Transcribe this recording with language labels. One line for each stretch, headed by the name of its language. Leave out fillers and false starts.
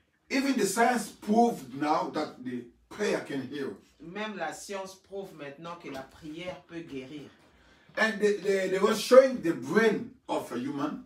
English: Even the science proved now that the prayer can heal.
French: Même la science prouve maintenant que la prière peut guérir.
English: And they were showing the brain of a human.